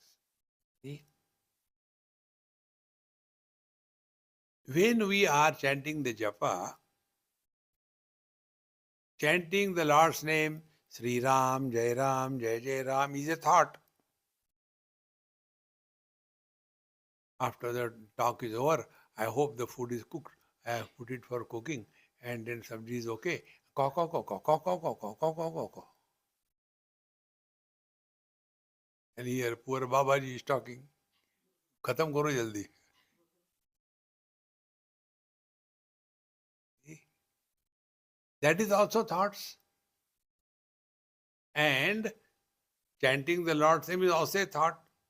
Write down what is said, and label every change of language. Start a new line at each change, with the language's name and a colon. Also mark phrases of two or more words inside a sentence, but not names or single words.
English: See? When we are chanting the japa, chanting the Lord's name,
Hindi: श्री राम, जय राम, जय जय राम
English: is a thought. After the talk is over, I hope the food is cooked. I have put it for cooking and then sabji is okay. Ko, ko, ko, ko, ko, ko, ko, ko, ko, ko, ko, ko. And here poor Babaji is talking.
Hindi: ख़त्म करो जल्दी.
English: That is also thoughts. And chanting the Lord's name is also a thought.